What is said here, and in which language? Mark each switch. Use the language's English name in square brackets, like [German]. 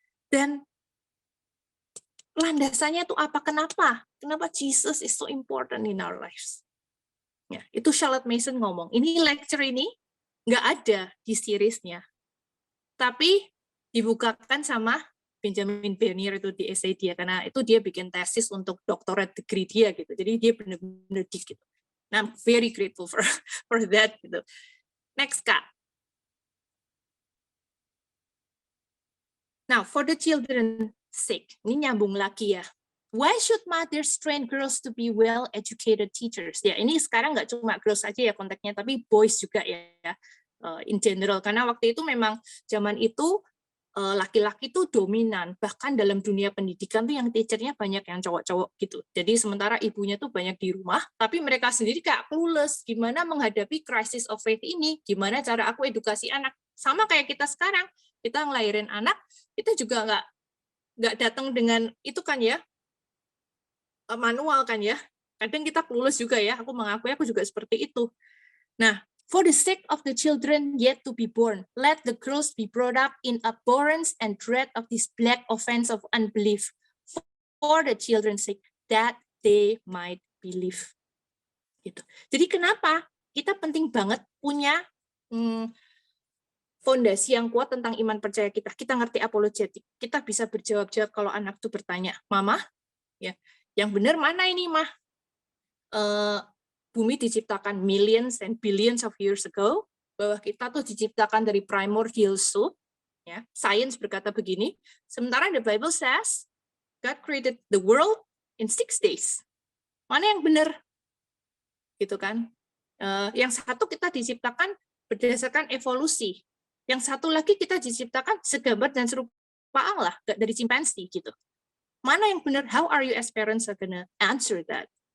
[Indonesian] Dan landasannya tuh apa? Kenapa? [English] Kenapa Jesus is so important in our lives? [Indonesian] Ya, itu Charlotte Mason ngomong. Ini lecture ini nggak ada di seriesnya, tapi dibukakan sama Benjamin Bernier itu di essay dia, karena itu dia bikin tesis untuk doctorate degree dia gitu. Jadi dia benar-benar deep gitu. [English] Nah, I'm very grateful for that gitu. Next, Kak. Now, for the children sake, [Indonesian] ini nyambung lagi ya. [English] Why should mothers train girls to be well-educated teachers? [Indonesian] Ya, ini sekarang nggak cuma girls aja ya konteksnya, tapi boys juga ya, in general. Karena waktu itu memang zaman itu laki-laki tuh dominan, bahkan dalam dunia pendidikan tuh yang teachernya banyak yang cowok-cowok gitu. Jadi sementara ibunya tuh banyak di rumah, tapi mereka sendiri kayak clueless gimana menghadapi crisis of faith ini, gimana cara aku edukasi anak. Sama kayak kita sekarang, kita ngelahirin anak, kita juga nggak datang dengan itu kan ya, manual kan ya. Kadang kita clueless juga ya, aku mengakui aku juga seperti itu. [English] Nah, for the sake of the children yet to be born, let the girls be brought up in abhorrence and dread of this black offense of unbelief, for the children's sake, that they might believe. [Indonesian] Gitu. Jadi kenapa kita penting banget punya fondasi yang kuat tentang iman percaya kita. Kita ngerti apologetik. Kita bisa berjawab-jawab kalau anak itu bertanya, Mama, ya, yang benar mana ini, Mah? Bumi diciptakan [English] millions and billions of years ago, [Indonesian] bahwa kita tuh diciptakan dari primordial soup, ya. [English] Science [Indonesian] berkata begini, sementara [English] the Bible says God created the world in 6 days. [Indonesian] Mana yang benar? Gitu kan? Yang satu kita diciptakan berdasarkan evolusi. Yang satu lagi kita diciptakan segambar dan serupa Allah, gak dari chimpanzee gitu. Mana yang benar? [English] How are you as parents are gonna answer that?